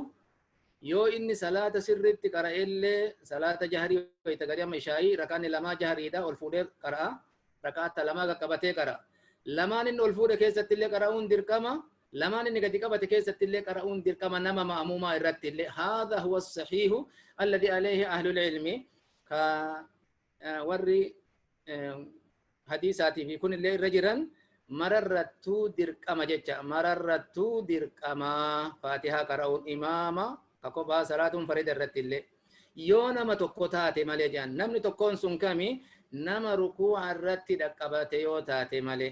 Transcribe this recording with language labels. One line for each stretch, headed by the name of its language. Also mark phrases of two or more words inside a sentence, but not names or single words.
Oromo: Yoo inni salaata sirriitti qara'ellee salaata jahrii wayta gadi amma ishaayii rakaanni lamaa jahriidha ol fuudhee qara'a. Rakaatta lamaa qaqqabatee qara'a. Lamaan inni ol fuudhe keessatti illee qara'uun dirqama. Lamaan inni gadi qabate keessatti illee qara'uun dirqama nama ma'muumaa irratti illee.
Arabic: هذا هو الصحيح الذي عليه أهل العلم.
Oromo: Ka warri hadiisaatii fi kun illee irra jiran mararrattuu dirqama jecha. Mararrattuu dirqama faatihaa qara'uun imaama ka kophaa salaatuun farida irratti illee. Yoo nama tokko taate malee jedhan namni tokkoon sun kami nama rukuu'a irratti dhaqqabate yoo taate malee.